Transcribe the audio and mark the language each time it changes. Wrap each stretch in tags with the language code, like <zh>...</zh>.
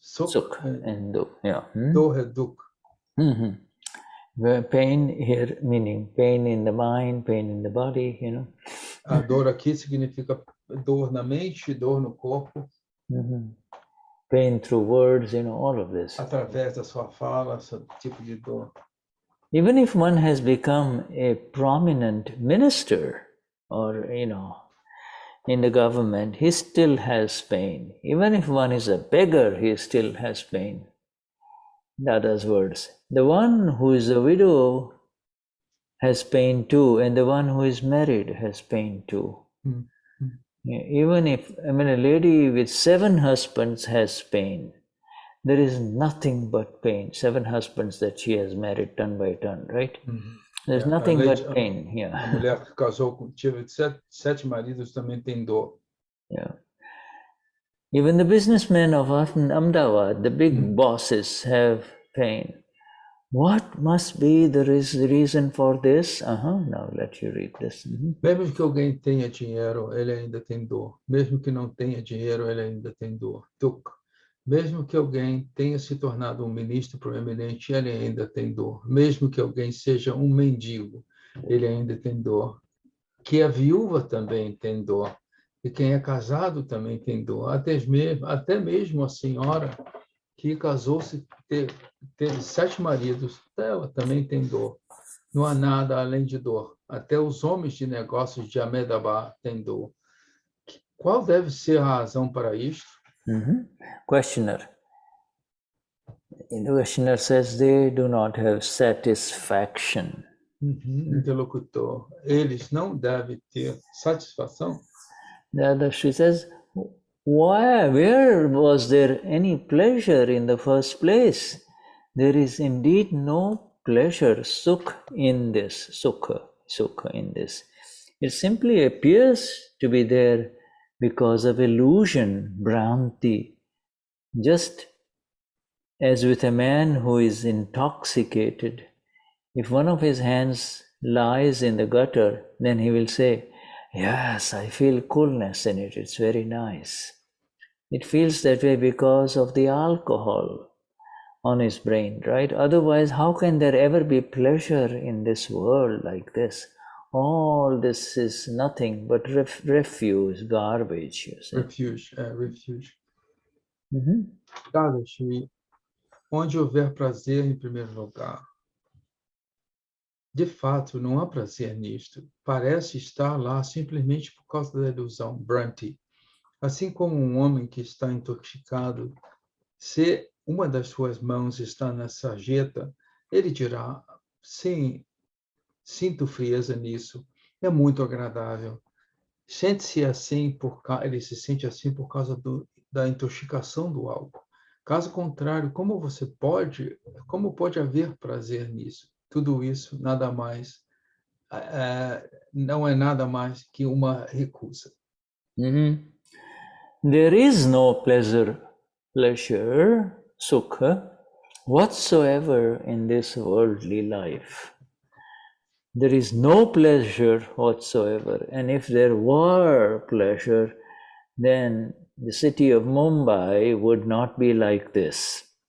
<en>Sukh and dukh.</en> <pt>Dor é duk.</pt> <en>Pain here meaning pain in the mind, pain in the body,</en> <pt>A dor aqui significa dor na mente, dor no corpo.</pt> <en>Pain through words, all of this.</en> <pt>Através da sua fala, esse tipo de dor.</pt> <en>Even if one has become a prominent minister or, in the government, he still has pain. Even if one is a beggar, he still has pain. Dada's words. The one who is a widow has pain too, and the one who is married has pain too. Even if, a lady with 7 husbands has pain, there is nothing but pain. 7 husbands that she has married turn by turn, right? There's nothing but pain here.</en> <pt>A mulher que casou tive 7 maridos também tem dor.</pt> <en>Even the businessmen of Ahmedabad, the big bosses, have pain. What must be the reason for this? Now let you read this.</en> <pt>Mesmo que alguém tenha dinheiro, ele ainda tem dor. Mesmo que não tenha dinheiro, ele ainda tem dor. Duk. Mesmo que alguém tenha se tornado ministro proeminente, ele ainda tem dor. Mesmo que alguém seja mendigo, ele ainda tem dor. Que a viúva também tem dor. E quem é casado também tem dor. Até mesmo a senhora que casou-se, teve 7 maridos, ela também tem dor. Não há nada além de dor. Até os homens de negócios de Ahmedabad têm dor. Qual deve ser a razão para isto?</pt> <en>Questioner. The questioner says they do not have satisfaction. Interlocutor.</en> <pt>Eles não devem ter satisfação?</pt> <en>Dadashri says, where was there any pleasure in the first place? there is indeed no pleasure, sukh, in this, sukha in this. It simply appears to be there because of illusion, bhranti. Just as with a man who is intoxicated, if one of his hands lies in the gutter, then he will say, yes, I feel coolness in it, it's very nice. It feels that way because of the alcohol on his brain, right? Otherwise, how can there ever be pleasure in this world like this? All this is nothing but refuse, garbage, you say. Refuge.</en> <pt>Dadashri, onde houver prazer em primeiro lugar. De fato, não há prazer nisto. Parece estar lá simplesmente por causa da ilusão, Bhranti. Assim como um homem que está intoxicado, se uma das suas mãos está na sarjeta, ele dirá, sim, sinto frieza nisso, é muito agradável. Sente-se assim ele se sente assim por causa da intoxicação do álcool. Caso contrário, como pode haver prazer nisso? Tudo isso nada mais não é nada mais que uma recusa.</pt> <en>There is no pleasure, sukha, whatsoever in this worldly life. There is no pleasure whatsoever. And if there were pleasure, then the city of Mumbai would not be like this.</en>